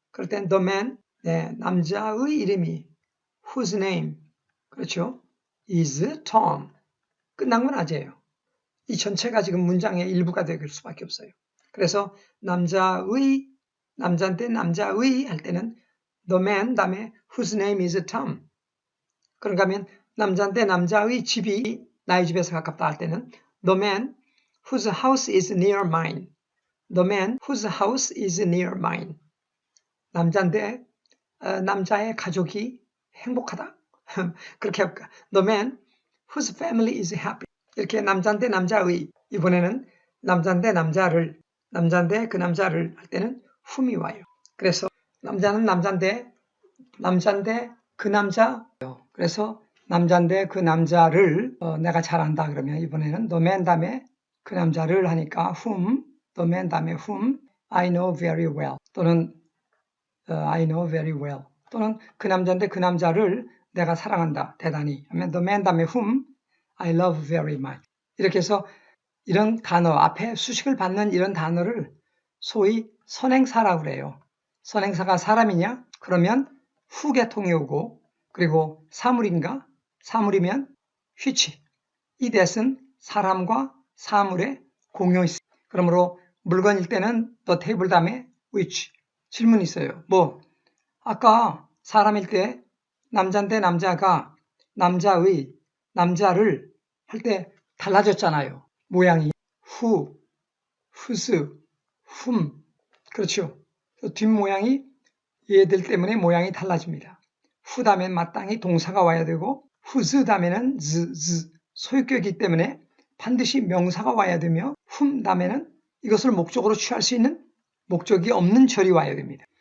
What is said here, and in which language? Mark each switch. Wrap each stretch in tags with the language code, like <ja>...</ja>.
<ko>그럴 땐 the man 남자의 이름이</ko> <en>whose name</en> <ko>그렇죠?</ko> <en>is Tom.</en> <ko>끝난 건 아재예요. 이 전체가 지금 문장의 일부가 될 수밖에 없어요. 그래서 남자인데 남자의 할 때는</ko> <en>the man</en> <ko>다음에</ko> <en>whose name is Tom.</en> <ko>그런가 하면 남자인데 남자의 집이 나의 집에서 가깝다 할 때는</ko> <en>the man whose house is near mine. The man whose house is near mine.</en> <ko>남자인데 남자의 가족이 행복하다. 그렇게 할까?</ko> <en>The man whose family is happy.</en> <ko>이렇게 남자인데 남자의, 이번에는 남자인데 남자인데 그 남자를 할 때는 whom이 와요. 그래서 남자는 남자인데 그 남자. 그래서 남자인데 그 남자를 내가 잘한다 그러면 이번에는 the man 다음에 그 남자를 하니까 whom, the man 다음에</ko> <en>whom I know very well.</en> <ko>또는</ko> <en>I know very well.</en> <ko>또는 그 남자인데 그 남자를 내가 사랑한다. 대단히. 하면</ko> <en>the man</en> <ko>다음에</ko> <en>whom I love very much.</en> <ko>이렇게 해서 이런 단어, 앞에 수식을 받는 이런 단어를 소위 선행사라고 그래요. 선행사가 사람이냐? 그러면 후계통이 오고, 그리고 사물인가? 사물이면 which. 이 that은 사람과 사물의 공용이 있어요. 그러므로 물건일 때는 the table 다음에 which. 질문이 있어요. 아까 사람일 때 남자인데 남자가 남자를 할 때 달라졌잖아요.</ko> <en>모양이 who, whose, whom.</en> <ko>그렇죠. 뒷모양이 얘들 때문에 모양이 달라집니다. who 다음에 마땅히 동사가 와야 되고 whose 다음에는 소유격이기 때문에 반드시 명사가 와야 되며 whom 다음에는 이것을 목적으로 취할 수 있는 목적이 없는 절이 와야 됩니다.</ko>